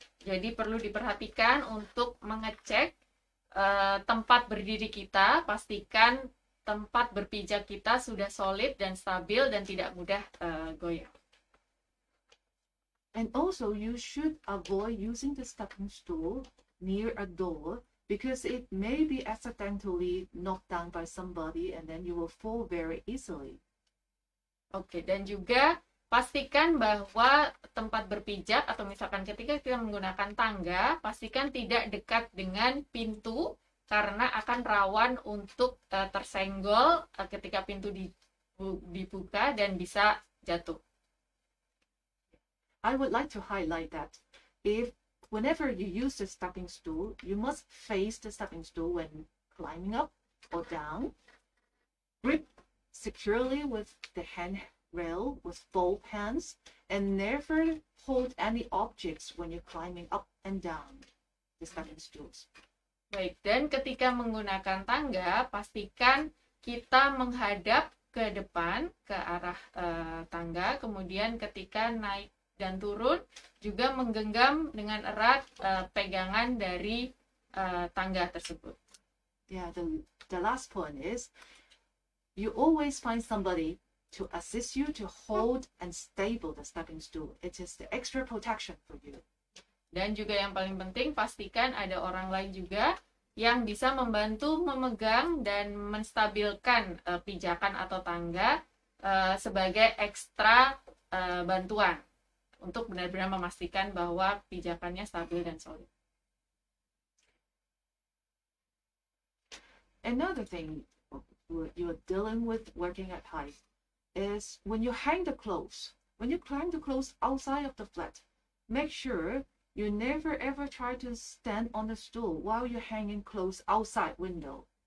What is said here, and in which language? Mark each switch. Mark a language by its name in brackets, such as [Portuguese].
[Indonesian] Jadi perlu diperhatikan untuk mengecek tempat berdiri kita, pastikan tempat berpijak kita sudah solid dan stabil dan tidak mudah goyang. [English] And also you should avoid using the stepping stool near a door, because it may be accidentally knocked down by somebody and then you will fall very easily. [Indonesian] Oke, dan juga pastikan bahwa tempat berpijak atau misalkan ketika kita menggunakan tangga, pastikan tidak dekat dengan pintu karena akan rawan untuk tersenggol ketika pintu dibuka dan bisa jatuh. [English] I would like to highlight that whenever you use the stepping stool, you must face the stepping stool when climbing up or down. Grip securely with the handrail with both hands, and never hold any objects when you're climbing up and down the stepping stools. [Indonesian] Baik, dan ketika menggunakan tangga, pastikan kita menghadap ke depan, ke arah tangga, kemudian ketika naik dan turun juga menggenggam dengan erat pegangan dari tangga tersebut. [English] Yeah, the last point is you always find somebody to assist you to hold and stable the stepping stool. It is the extra protection for you. [Indonesian] Dan juga yang paling penting, pastikan ada orang lain juga yang bisa membantu memegang dan menstabilkan pijakan atau tangga sebagai ekstra bantuan untuk benar-benar memastikan bahwa pijakannya stabil dan solid. [English] Another thing, you're dealing with working at height is when you hang the clothes. When you hang the clothes outside of the flat, make sure you never ever try to stand on the stool while you're hanging clothes outside window.